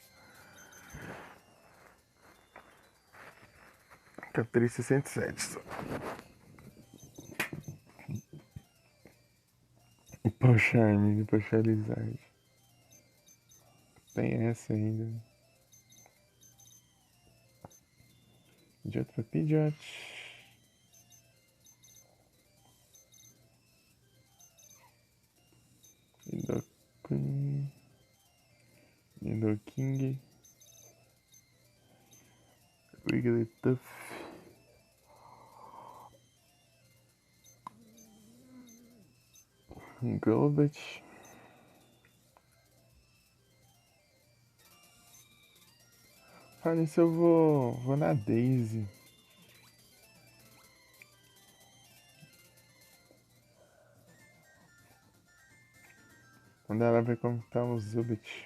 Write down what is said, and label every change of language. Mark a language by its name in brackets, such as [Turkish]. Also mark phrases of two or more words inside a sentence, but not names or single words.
[Portuguese] Capturei 67 só. E Pau Charme, e Pau Charizard. Tem essa ainda. Pidgeot pra Pidgeot. Nidoking. Wigglytuff. Golbat. Olha, se eu vou na Daisy. Quando ela ver como tá o Zubat.